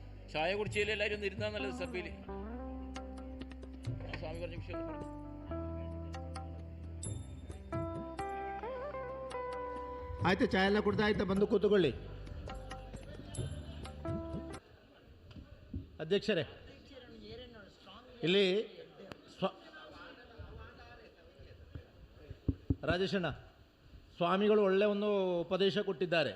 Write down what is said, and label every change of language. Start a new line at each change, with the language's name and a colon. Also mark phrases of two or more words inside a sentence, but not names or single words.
Malayalam: ചായ കുടിച്ചതിൽ എല്ലാവരും ഒന്ന് ഇരുന്നാൽ നല്ലത് സഭയിൽ. സ്വാമി പറഞ്ഞ വിഷയം ഒന്ന് പറഞ്ഞു.
Kannada: ಆಯ್ತು, ಚಾಯ್ ಎಲ್ಲ ಕುಡ್ದಾಯ್ತು, ಬಂದು ಕೂತ್ಕೊಳ್ಳಿ. ಅಧ್ಯಕ್ಷರೇ, ಇಲ್ಲಿ ರಾಜೇಶಣ್ಣ ಸ್ವಾಮಿಗಳು ಒಳ್ಳೆಯ ಒಂದು ಉಪದೇಶ ಕೊಟ್ಟಿದ್ದಾರೆ.